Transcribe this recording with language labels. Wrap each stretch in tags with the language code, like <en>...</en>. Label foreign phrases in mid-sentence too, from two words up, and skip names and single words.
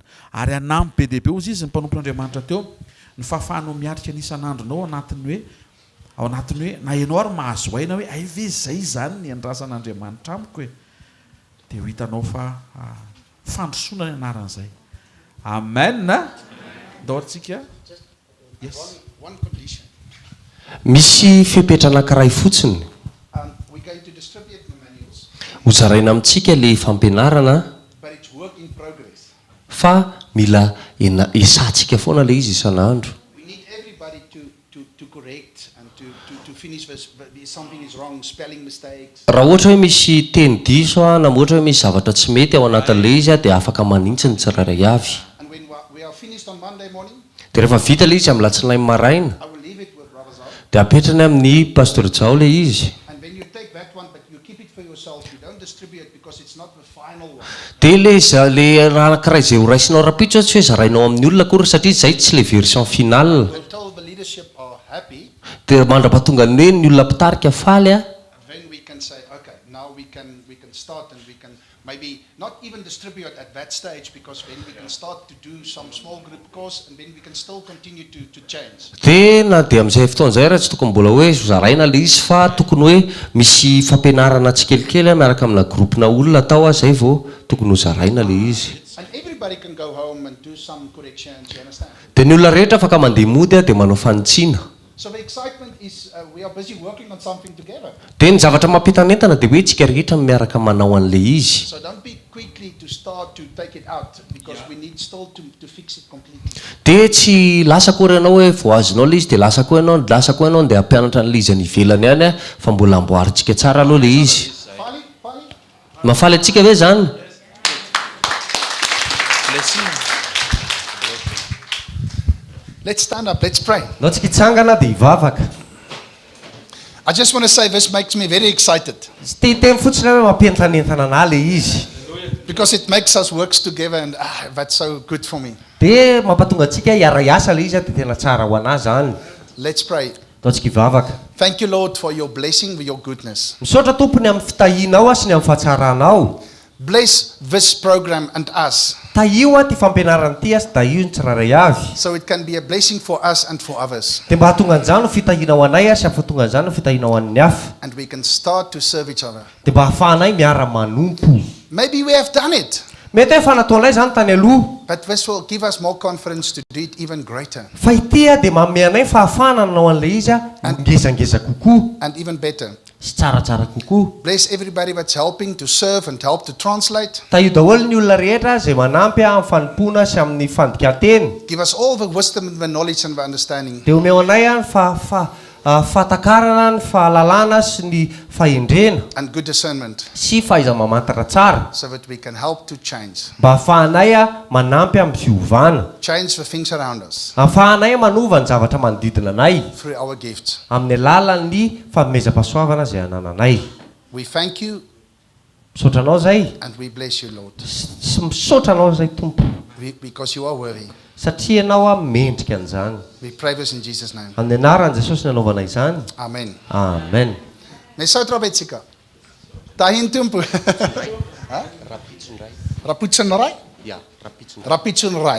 <mg>Ary anampy be dehibe ozy izy ny mpanompon'Andriamanitra teo, ny fahafahanao miatrika ny isan'andronao anatiny hoe ao anatiny hoe na ianao ary mahazo aina hoe aive zay zany ny andrasan'Andriamanitra amiko hoe dia ho hitanao fa fandrosoana ny anaran'izay. Amen. Ndao antsika.</mg> <en>Yes. One condition.</en> <mg>Misy fepetra anankiray fotsiny</mg> <en>We're going to distribute the manuals,</en> <mg>hozaraina amintsika le fampianarana</mg> <en>but it's work in progress.</en> <mg>fa mila esantsika foana le izy isan'andro.</mg> <en>We need everybody to correct and to finish this. If something is wrong, spelling mistakes.</en> <mg>Raha ohatra hoe misy teny diso na ohatra hoe misy zavatra tsy mety ao anatin'le izy dia afaka manintsy ny tsirairay avy.</mg> <en>And when we are finished on Monday morning,</en> <mg>Dia rehefa vita le izy amin'ny alatsinainy maraina</mg> <en>I will leave it with Brother Zal.</en> <mg>dia apetrany amin'ny pastor Jao le izy.</mg> <en>And when you take that one, but you keep it for yourself, you don't distribute it because it's not the final one.</en> <mg>Dia le raha anankiray izay horaisinao rapitso tsy hoe zarainao amin'ny olona akory satria zay tsy le</mg> <fr>version final.</fr> <en>Until the leadership are happy,</en> <mg>Dia mandrapatonga ny hoe ny olona mpitarika faly</mg> <en>then we can say, okay, now we can start and we can maybe not even distribute at that stage because then we can start to do some small group course and then we can still continue to change.</en> <mg>dia na dia amin'izay fotoan'izay raha tsy tokony mbola hoe zaraina le izy fa tokony hoe misy fampianarana tsikelikely miaraka amina groupena olona atao zay vao tokony ho zaraina le izy.</mg> <en>And everybody can go home and do some corrections, you understand?</en> <mg>Dia ny olona rehetra afaka mandeha mody dia manao fanitsiana.</mg> <en>So the excitement is we are busy working on something together.</en> <mg>Dia ny zavatra mampitanentana dia hoe tsika rehetra miaraka manao an'le izy.</mg> <en>So don't be quickly to start to take it out because we need still to fix it completely.</en> <mg>Dia tsy lasa koa ianao hoe vao azonao le izy dia lasa koa ianao dia hampianatra an'le izy any ivelany any fa mbola amboaritsika tsara aloha le izy. Fali? Mafaly atsika ve zany?</mg> <en>Let's stand up, let's pray.</en> <mg>Nao tsika hitsangana dia hivavaka.</mg> <en>I just want to say this makes me very excited</en> <mg>Tsy teny fotsiny hoe mampientanentana anahy le izy.</mg> <en>because it makes us work together and that's so good for me.</en> <mg>Dia mampatonga antsika hiara-iasa le izy dia tena tsara ho anahy zany.</mg> <en>Let's pray.</en> <mg>Nao tsika hivavaka.</mg> <en>Thank you, Lord, for your blessing, for your goodness.</en> <mg>Misaotra tompony amin'ny fitahianao sy ny amin'ny fahatsaranao.</mg> <en>Bless this program and us</en> <mg>Tahio ty fampianarana ty sy tahio ny tsirairay avy.</mg> <en>so it can be a blessing for us and for others.</en> <mg>Dia mba hahatonga an'izany no fitahianao anay sy ahatonga an'izany no fitahianao an'ny hafa.</mg> <en>And we can start to serve each other.</en> <mg>Dia mba hahafahanay miara-manompo.</mg> <en>Maybe we have done it,</en> <mg>Mety hoe fanataonay zany tany aloha.</mg> <en>but this will give us more confidence to do it even greater</en> <mg>Fa ity dia manome anay fahafahana nanao an'le izy ngezangeza kokoa</mg> <en>and even better.</en> <mg>sy tsaratsara kokoa.</mg> <en>Bless everybody that's helping to serve and help to translate.</en> <mg>Tahio daholo ny olona rehetra izay manampy amin'ny fanompona sy amin'ny fandikateny.</mg> <en>Give us all the wisdom and the knowledge and the understanding.</en> <mg>Dia omeo anay ny fahatakarana, ny fahalalana sy ny fahendrena</mg> <en>And good discernment</en> <mg>sy fahaiza-mamantatra tsara</mg> <en>so that we can help to change.</en> <mg>mba hahafahanay manampy amin'ny fiovana.</mg> <en>Change the things around us</en> <mg>Hahafahanay manova ny zavatra manodidina anay</mg> <en>through our gifts.</en> <mg>amin'ny alalan'ny fanomezam-pahasoavana izay anananay.</mg> <en>We thank you</en> <mg>Misaotra anao zay</mg> <en>and we bless you, Lord,</en> <mg>sy misaotra anao zay tompo</mg> <en>because you are worthy.</en> <mg>satria ianao mendrika an'izany.</mg> <en>We pray this in Jesus' name.</en> <mg>Amin'ny anaran'i Jesosy ny anaovana izany. Amen. Amen. Nesautra betsika. Tahin tumpu. Rapitsun rai? Rapitsun rai.</mg>